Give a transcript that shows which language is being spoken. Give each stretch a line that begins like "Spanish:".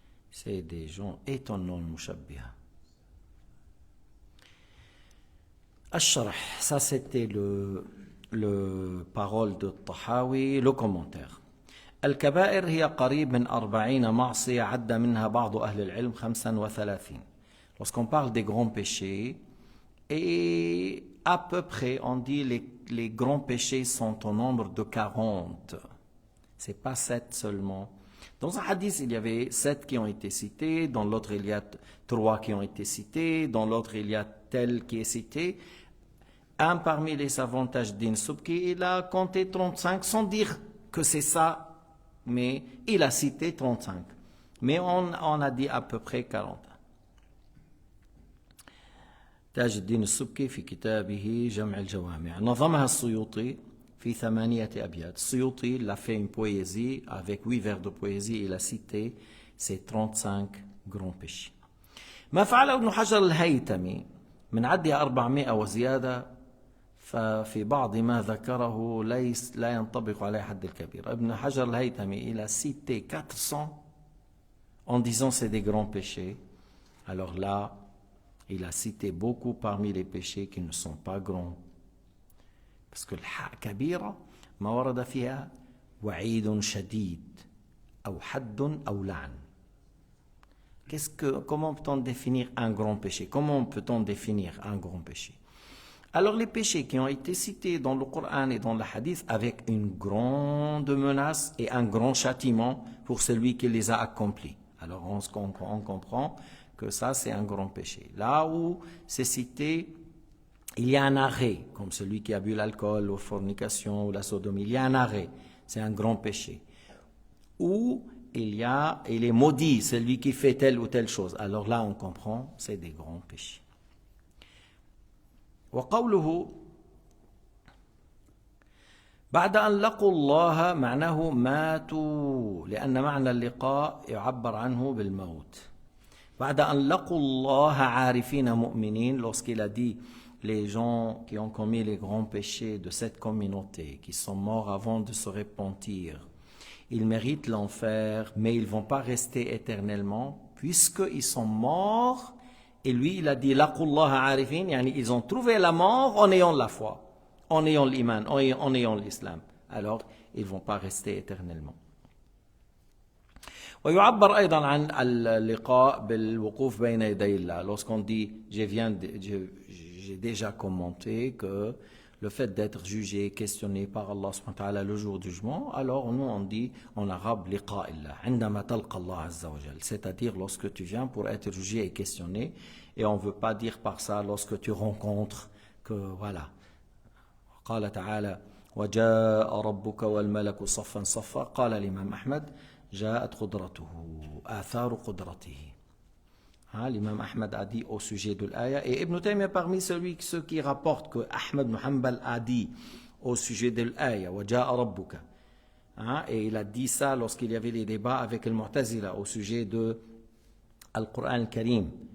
French: C'est des gens étonnants المشبهة. الشرح, ça c'était le parole de Tahawi, le commentaire.
Arabic: الكبائر هي قريب من 40 معصية عد منها بعض أهل العلم 35.
French: Lorsqu'on parle des grands péchés, et à peu près, on dit les grands péchés sont au nombre de 40. C'est pas 7 seulement. Dans un hadith, il y avait 7 qui ont été cités, dans l'autre il y a 3 qui ont été cités, dans l'autre il y a tel qui est cité. Un parmi les avantages d'Ibn Subki, il a compté 35 sans dire que c'est ça, mais il a cité 35. Mais on a dit à peu près 40.
Arabic: تاج الدين السبكي في كتابه جمع الجوامع نظمها السيوطي في 8 أبيات.
French: السيوطي l'a fait une poésie avec 8 vers de poésie. Il a cité ces 35 grands péchés.
Arabic: ما فعله ابن حجر الهيثمي من عدها 400 وزيادة ففي بعض ما ذكره لا ينطبق عليه حد الكبير.
French: ابن حجر الهيثمي il a cité 400 en disant c'est des grands péchés. Alors là, il a cité beaucoup parmi les péchés qui ne sont pas grands. Parce que
Arabic: الكبيرة ما ورد فيها وعيد شديد أو حد أو لعن.
French: Comment peut-on définir un grand péché? Comment peut-on définir un grand péché? Alors les péchés qui ont été cités dans le Coran et dans le Hadith avec une grande menace et un grand châtiment pour celui qui les a accomplis. Alors on comprend que ça c'est un grand péché. Là où c'est cité, il y a un arrêt, comme celui qui a bu l'alcool, ou fornication, ou la sodomie, il y a un arrêt, c'est un grand péché. Ou il est maudit, celui qui fait telle ou telle chose. Alors là on comprend, c'est des grands péchés.
Arabic: وقوله بعد أن لقوا الله معناه ماتوا لأن معنى اللقاء يعبر عنه بالموت. بعد أن لقوا الله عارفين مؤمنين,
French: lorsqu'il a dit les gens qui ont commis les grands péchés de cette communauté, qui sont morts avant de se repentir, ils méritent l'enfer, mais ils ne vont pas rester éternellement, puisqu'ils sont morts. Et lui, il a dit, laqullaha arifin, ils ont trouvé la mort en ayant la foi, en ayant l'iman, en ayant l'islam. Alors, ils ne vont pas rester éternellement.
Arabic: ويعبر أيضا عن اللقاء بالوقوف بين يدي الله.
French: Lorsqu'on dit, j'ai déjà commenté que le fait d'être jugé, questionné par Allah subhanahu wa ta'ala le jour du jugement, alors nous on dit en arabe liqa illah,
Arabic: عندما تلقى الله عز وجل,
French: c'est-à-dire lorsque tu viens pour être jugé et questionné, et on ne veut pas dire par ça lorsque tu rencontres que voilà.
Arabic: قال تعالى وجاء ربك والملك صفا صفا قال الإمام أحمد جاءت قدرته آثار قدرته.
French: L'imam Ahmad a dit au sujet de l'aya, et Ibn Taymiyyah parmi ceux qui rapportent que Ahmad ibn Hanbal a dit au sujet de l'aya
Arabic: وَجَاءَ رَبُّكَ,
French: et il a dit ça lorsqu'il y avait les débats avec le Mu'tazila au sujet de Al-Qur'an al-Karim,